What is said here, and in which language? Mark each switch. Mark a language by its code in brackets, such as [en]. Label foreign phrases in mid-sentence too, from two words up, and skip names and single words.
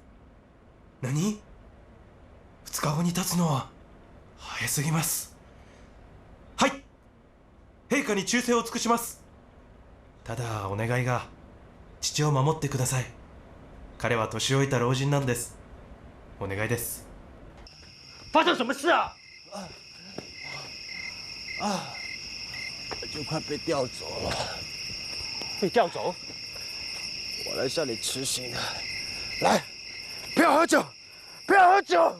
[ja] 何 ?2 日後に立つのは早すぎます。はい。陛下に忠誠を尽くします。ただお願いが、父を守ってください。彼は年老いた老人なんです。お願いです。 [zh] 发生什么事啊？就快被调走了。被调走？我来向你辞行的。来，不要喝酒，不要喝酒。